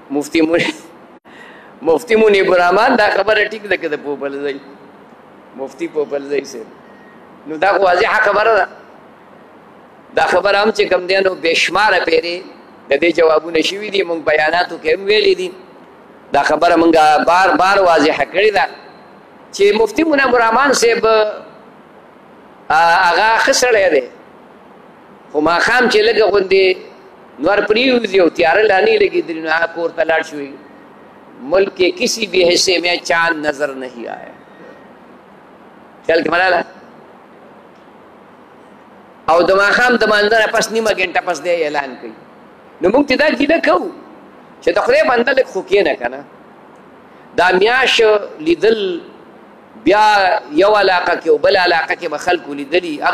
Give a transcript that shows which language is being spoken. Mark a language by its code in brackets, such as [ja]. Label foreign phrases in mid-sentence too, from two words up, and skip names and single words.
[ps] مفتی منیب الرحمن دا خبره ټیک ده که د پوپلزی مفتی پوپلزی صاحب نو دا خو واضحه خبره ده دا خبره هم چې کوم دی نو بېشماره پیرې د دې جوابونه شوي دي موږ بیاناتو کې هم ویلي دي دا خبره موږ بار بار واضحه کړې ده چې مفتی منیب الرحمن صاحب هغه ښه سړی دی خو ماښام چې لږه غوندې نور پرېوځي او تیاره لا نه لګېدلي نو هغه کور ته لاړ شوی [ur] ملک کے کسی بھی حصے میں چاند نظر نہیں آیا [ps] خیال کې ملاله او د ماښام د مانځه نه پس نیمه ګنټه پس دی اعلان کوي نو موږ ته دا ګیله کوو چې د خدای بنده لږ خو کښېنه که نه دا میاشت لیدل بیا یو علاقه کې او بل علاقه کې به خلکو لیدلي هغه